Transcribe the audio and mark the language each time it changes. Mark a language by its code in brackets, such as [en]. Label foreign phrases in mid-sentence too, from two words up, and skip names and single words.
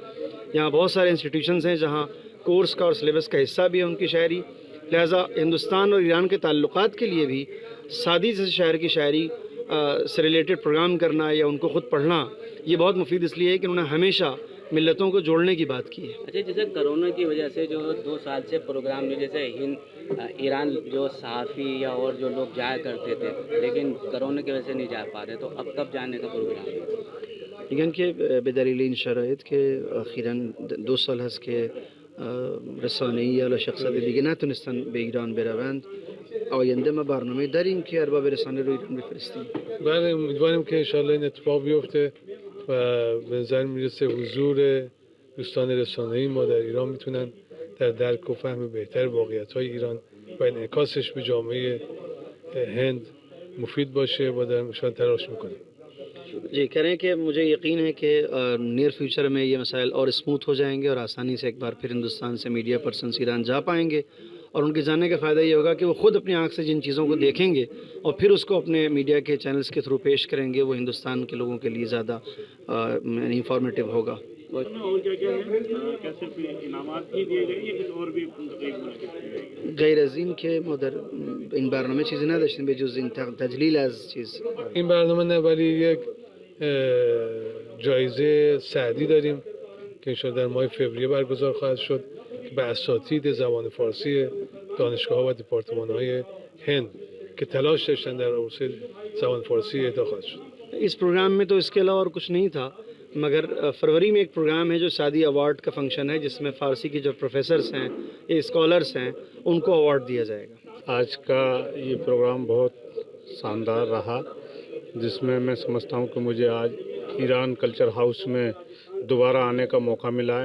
[ur] یہاں بہت سارے انسٹیٹیوشنز ہیں جہاں کورس کا اور سلیبس کا حصہ بھی ہے ان کی شاعری، لہٰذا ہندوستان اور ایران کے تعلقات کے لیے بھی سعدی جیسے شاعر کی شاعری سے ریلیٹڈ پروگرام کرنا یا ان کو خود پڑھنا یہ بہت مفید اس لیے ہے کہ انہوں نے ہمیشہ ملتوں کو جوڑنے کی بات کی ہے. اچھا، جیسے کرونا کی وجہ سے جو 2 سال سے پروگرام میں جیسے ایران جو صحافی یا اور جو لوگ جایا کرتے تھے لیکن کرونا کی وجہ سے نہیں جا پا رہے، تو اب کب جانے کا پروگرام ہے؟ [fa] میگن که به دلیل این شرایط که اخیراً 2 سال هست که رسانه‌ای یا شخصیت دیگه نتونستن به ایران بروند، آینده ما برنامه داریم که ارباب رسانه رو ایران بفرستیم. بله، امیدواریم که انشالله این اتفاق بیفته و به نظر میرسه حضور دوستان رسانه‌ای ما در ایران میتونن در درک و فهم بهتر واقعیت‌های ایران و انعکاسش به جامعه هند مفید باشه و در مشان تلاش میکنیم. [ur] جی کہہ رہے ہیں کہ مجھے یقین ہے کہ [en] near future [ur] میں یہ مسائل اور اسموتھ ہو جائیں گے اور آسانی سے ایک بار پھر ہندوستان سے [en] media persons [ur] ایران جا پائیں گے، اور ان کے جانے کا فائدہ یہ ہوگا کہ وہ خود اپنی آنکھ سے جن چیزوں کو دیکھیں گے اور پھر اس کو اپنے میڈیا کے چینلز کے تھرو پیش کریں گے، وہ ہندوستان کے لوگوں کے لیے زیادہ انفارمیٹیو ہوگا. اور کیا کیا ہے؟ کیا صرف انعامات ہی دیے گئے یا اور بھی [fa] غیر از این که ما در این برنامه چیزی نداشتیم به جز این تجلیل از چیز. این برنامه نه، ولی یک جایزه سعدی داریم که انشاءالله در ماه فوریه برگزار خواهد شد که به اساتید زبان فارسی دانشگاه‌ها و دپارتمان‌های هند که تلاش داشتن در حوزه زبان فارسی اهدا خواهد شد. [ur] اس پروگرام میں تو اس کے علاوہ اور کچھ نہیں تھا، مگر فروری میں ایک پروگرام ہے جو سعدی ایوارڈ کا فنکشن ہے جس میں فارسی کے جو پروفیسرز ہیں یا اسکالرس ہیں ان کو ایوارڈ دیا جائے گا. آج کا یہ پروگرام بہت شاندار رہا، جس میں سمجھتا ہوں کہ مجھے آج ایران کلچر ہاؤس میں دوبارہ آنے کا موقع ملا ہے.